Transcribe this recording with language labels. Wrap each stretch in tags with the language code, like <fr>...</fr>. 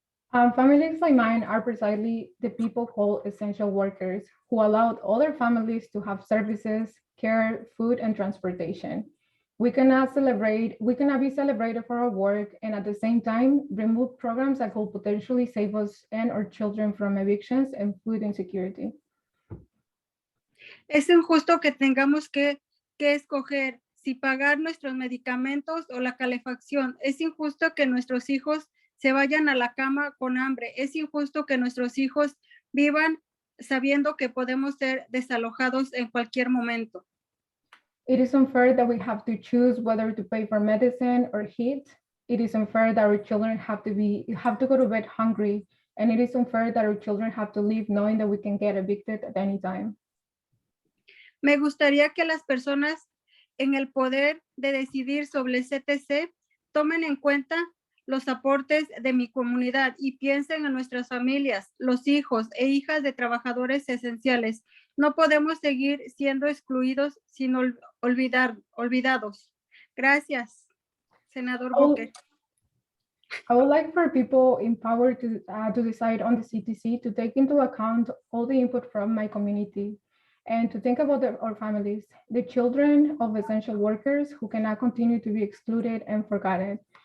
<en>Families like mine are precisely the people called essential workers who allowed other families to have services, care, food, and transportation. We cannot be celebrated for our work and at the same time remove programs that could potentially save us and our children from evictions and food insecurity.</en> <es>Es injusto que tengamos que escoger si pagar nuestros medicamentos o la calefacción. Es injusto que nuestros hijos se vayan a la cama con hambre. Es injusto que nuestros hijos vivan sabiendo que podemos ser desalojados en cualquier momento.</es> <en>It is unfair that we have to choose whether to pay for medicine or heat. It is unfair that our children have to go to bed hungry. And it is unfair that our children have to live knowing that we can get evicted at any time.</en> <es>Me gustaría que las personas en el poder de decidir sobre el CTC tomen en cuenta los aportes de mi comunidad y piensen en nuestras familias, los hijos e hijas de trabajadores esenciales. No podemos seguir siendo excluidos sin olvidados. Gracias, Senador Booker.</es> <en>I would like for people in power to decide on the CTC to take into account all the input from my community and to think about our families, the children of essential workers who cannot continue to be excluded and forgotten.</en>